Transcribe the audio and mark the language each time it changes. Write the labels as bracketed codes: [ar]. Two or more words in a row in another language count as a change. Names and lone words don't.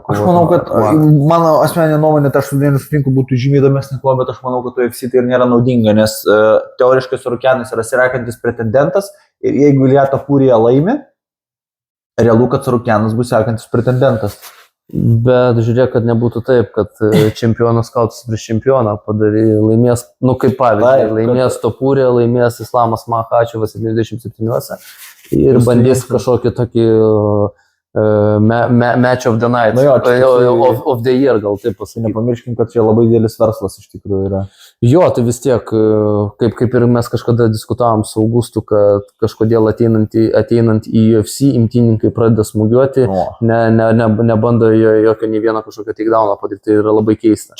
[lt] Aš manau, kad mano asmeninė nuomonė, tai aš su Danieliu sutinku, būtų žymiai įdomesnė kova, bet aš manau, kad UFC tai ir nėra naudinga, nes teoriškai Cirukėnas yra sekantis pretendentas ir jeigu Lietų Pūrė laimi, realu, kad Cirukėnas bus sekantis pretendentas. Bet žiūrėk, kad nebūtų taip, kad čempionas kautis prieš čempioną laimės, kaip pavyzdžiui, laimės Topūrė, laimės Islamas Makhačevas 77 ir bandys kažkokį tokį [en] match of the night, of the year [lt] gal taip pasakyti. Nepamirškim, kad čia labai didelis verslas iš tikrųjų yra. Jo, tai vis tiek, kaip ir mes kažkada diskutavom su Augustu, kad kažkodėl ateinant į UFC imtynininkai pradeda smūgiuoti, nebando jokio nei vieno kažkokio takedowno padaryti, tai yra labai keista.